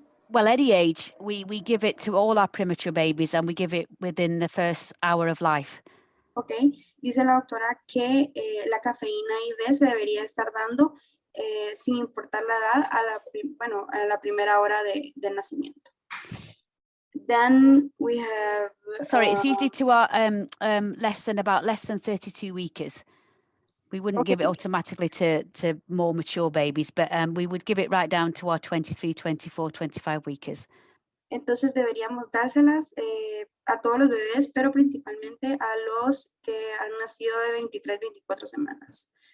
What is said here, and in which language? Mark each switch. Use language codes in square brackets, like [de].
[en] Well, any age, we give it to all our premature babies, and we give it within the first hour of life. [es] Okay, dice la doctora que la cafeína IV se debería estar dando sin importar la edad a la primera hora del nacimiento. [en] Then we have... Sorry, it's usually to our less than 32 weekers. We wouldn't give it automatically to more mature babies, but we would give it right down to our 23, 24, 25 weekers. [es] Entonces deberíamos dárselas a todos los bebés, pero principalmente a los que han nacido de 23, 24 semanas.